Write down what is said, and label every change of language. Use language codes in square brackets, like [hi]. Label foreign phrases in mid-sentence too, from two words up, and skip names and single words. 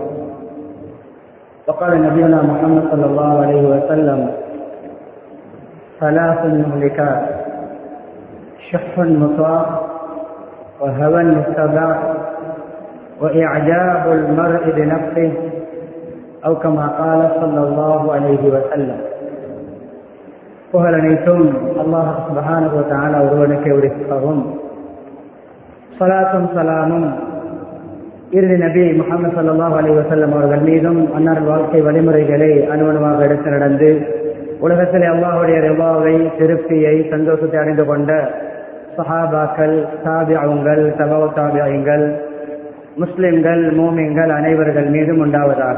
[ar] وقال نبينا محمد صلى الله عليه وسلم: ثلاث مهلكات: شح مطاع، وهوى متبع، وإعجاب المرء بنفسه، أو كما قال صلى الله عليه وسلم. [ta] புகழனைத்தும் அல்லாஹ் [ar] سبحانه و تعالى [ta] ஒருவனுக்கே உரித்தாகும். ஸலாத்தும் ஸலாமும் இறுதி நபி முஹம்மது [ar] صلى الله عليه وسلم [ta] அவர்கள் மீதும், அன்னார் வாழ்க்கை வழிமுறைகளை அணுவணுவாக எடுத்து நடந்து உலகத்திலே அல்லாஹ்வுடைய ரிவாவை, திருப்தியை, சந்தோஷத்தை அடைந்து கொண்ட சஹாபாக்கள், தாபிஊன்கள், தபவு தாபிஈன்கள், முஸ்லிம்கள், மூமின்கள் அனைவர்கள் மீதும் உண்டாவதாக.